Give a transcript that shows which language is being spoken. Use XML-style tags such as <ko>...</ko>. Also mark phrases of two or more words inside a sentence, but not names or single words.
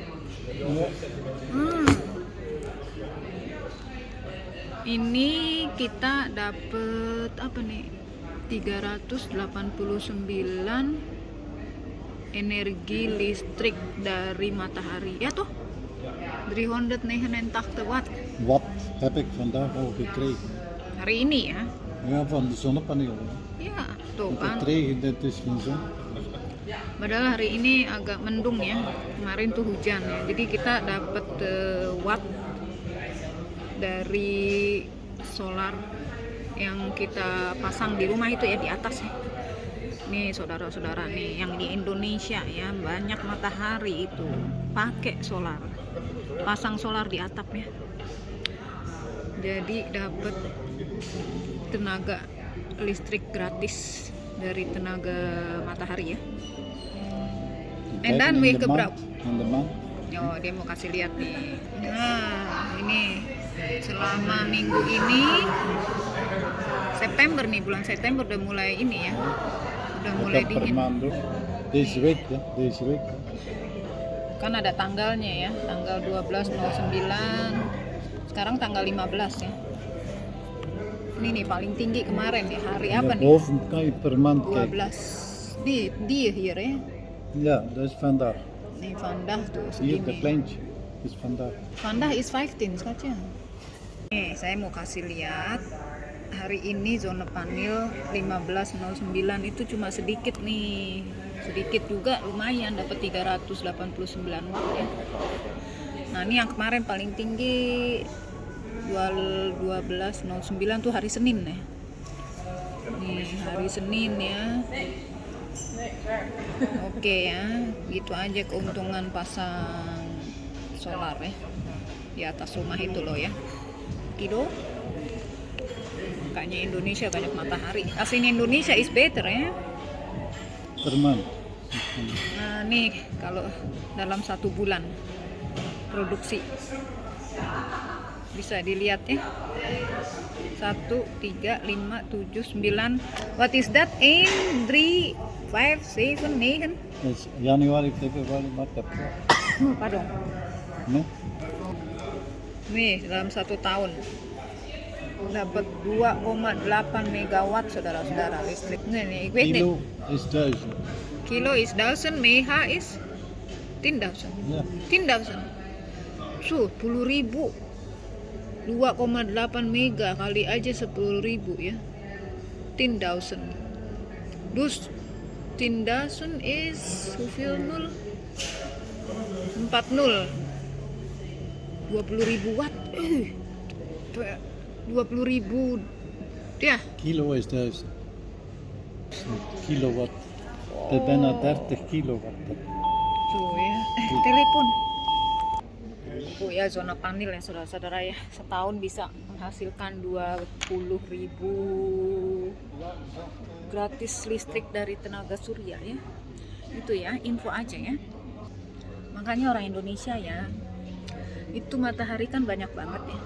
<id>Ini kita dapet apa nih? 389 energi listrik dari matahari.</id> <nl>Ja toch? 389 watt. Wat heb ik vandaag al gekregen?</nl> <id>Hari ini ya.</id> <nl>Ja, van de zonnepanelen.</nl> <id>Ya, tuh</id> <nl>Het kan. regen, dit is geen zon.</nl> <id>Padahal hari ini agak mendung ya. Kemarin tuh hujan ya. Jadi kita dapat watt dari solar yang kita pasang di rumah itu ya, di atas ya. Nih saudara-saudara nih, yang di Indonesia ya, banyak matahari itu pakai solar, pasang solar di atap ya. Jadi dapat tenaga listrik gratis dari tenaga matahari ya.</id> <en>And then we gebruik.</en> <nl>In de maan.</nl> <id>Oh, dia mau kasih lihat nih. Nah, ini selama minggu ini September nih, bulan September udah mulai ini ya. Udah mulai</id> <nl>Ik heb per</nl> <id>dingin.</id> <nl>maand ook. Deze week, ja. Deze week.</nl> <id>Kan ada tanggalnya ya, tanggal 12/09. Sekarang tanggal 15 ya. Ini nih paling tinggi kemarin ya, hari apa nih?</id> <nl>Boven kan je per maand kijken.</nl> <id>12. Di hier ya.</id> <nl>Ja, dat is vandaag.</nl> <id>Nih Vandah tuh</id> <nl>Hier, dat</nl> <id>segini.</id> <nl>kleintje is vandaag. Vandah is 15 saja.</nl> <id>Nih, saya mau kasih lihat hari ini zona panel 1509 itu cuma sedikit nih. Sedikit juga lumayan, dapat 389 watt ya. Nah, ini yang kemarin paling tinggi 1209 tuh hari Senin ya. Nih, hari Senin ya. Oke ya, gitu aja keuntungan pasang solar ya di atas rumah itu loh ya. Kido, kayaknya Indonesia banyak matahari. Aslinya Indonesia</id> <en>is better</en> <id>ya.</id> <nl>Per maand.</nl> <id>Nah nih kalau dalam 1 bulan produksi bisa dilihat ya. 1, 3, 5, 7, 9.</id> <en>What is that? 1, 3, 5, 7, 9.</en> <nl>Dus januari, februari, maart, april. Pardon. Nee?</nl> <id>Nih dalam 1 tahun dapat 2,8 megawatt saudara-saudara listrik. Nih,</id> <nl>ik weet niet. Kilo is 1000. Kilo is 1000, mega is 10.000. Ja.</nl> <id>10.000. So, 10.000. 2,8 mega kali aja 10.000 ya. 10.000.</id> <nl>Dus 10.000 is hoeveel nul? 40. 20.000 watt.</nl> <id>20.000 ya.</id> <nl>Kilo is 1000. Kilowatt. Dat is bijna 30 kilowatt.</nl> <id>Zo ya. Telepon. Oh ya, zona panel ya saudara-saudara ya. Setahun bisa menghasilkan 20.000 gratis listrik dari tenaga surya ya. Itu ya, info aja ya. Makanya orang Indonesia ya, itu matahari kan banyak banget ya.</id>